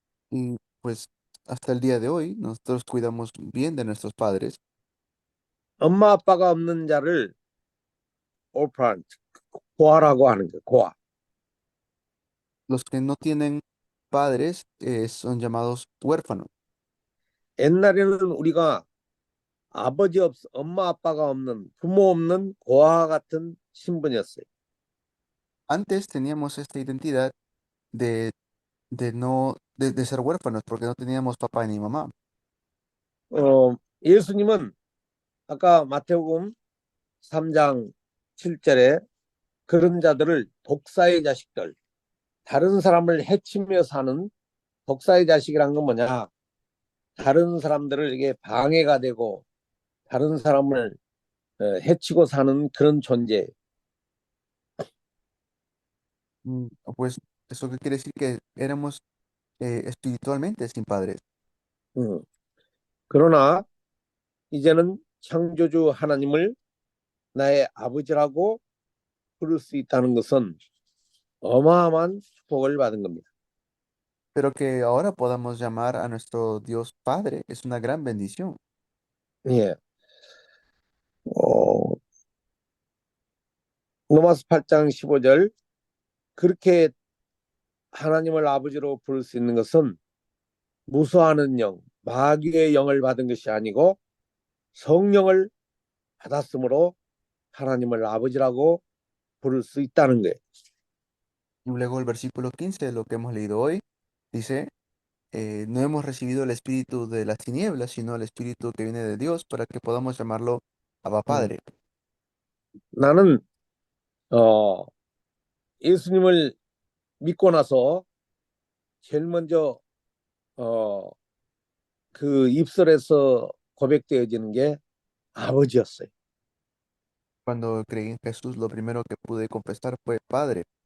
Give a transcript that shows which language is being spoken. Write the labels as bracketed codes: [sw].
[es] Y pues hasta el día de hoy nosotros cuidamos bien de nuestros padres. [ko] 엄마 아빠가 없는 자를 orphan, 고아라고 하는 거예요. 고아. [es] Los que no tienen padres son llamados huérfanos. [ko] 옛날에는 우리가 엄마 아빠가 없는 부모 없는 고아 같은 신분이었어요. [es] Antes teníamos esta identidad de ser huérfanos porque no teníamos papá ni mamá. [ko] 예수님은 아까 마태복음 3장 7절에 그런 자들을 독사의 자식들, 다른 사람을 해치며 사는 독사의 자식이란 건 뭐냐? 다른 사람들에게 방해가 되고 다른 사람을 해치고 사는 그런 존재. [es] Pues eso qué quiere decir que éramos espiritualmente sin padres. [ko] 그러나 이제는 창조주 하나님을 나의 아버지라고 부를 수 있다는 것은 어마어마한 축복을 받은 겁니다. [es] Pero que ahora podamos llamar a nuestro Dios Padre es una gran bendición. [ko] 예. 로마서 8장 15절 그렇게 하나님을 아버지로 부를 수 있는 것은 무수하는 영, 마귀의 영을 받은 것이 아니고 성령을 받았으므로 하나님을 아버지라고 부를 수 있다는 거예요. [es] Y luego el versículo 15 de lo que hemos leído hoy dice, no hemos recibido el espíritu de las tinieblas, sino el espíritu que viene de Dios para que podamos llamarlo Abba 음. Padre. [ko] 나는 어, 예수님을 믿고 나서 제일 먼저 어, 그 입술에서 고백되어지는 게 아버지였어요. [es] Cuando creí en Jesús, lo primero que pude confesar fue Padre.